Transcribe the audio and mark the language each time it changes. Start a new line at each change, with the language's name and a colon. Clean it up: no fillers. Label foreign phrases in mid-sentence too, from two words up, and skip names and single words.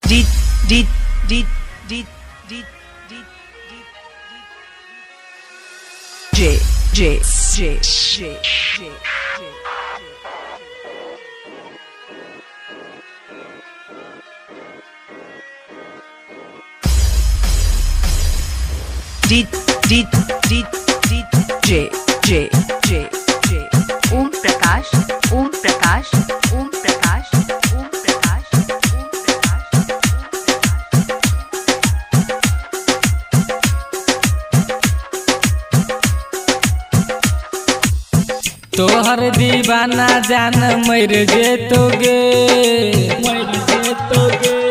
Bhojpuri: D D D D D D J J J J J D D D D J J J J ओम प्रकाश ओम प्रकाश ओम प्रकाश ओम प्रकाश ओम प्रकाश। तोहर दीवाना जान मर जेतोगे मर जेतोगे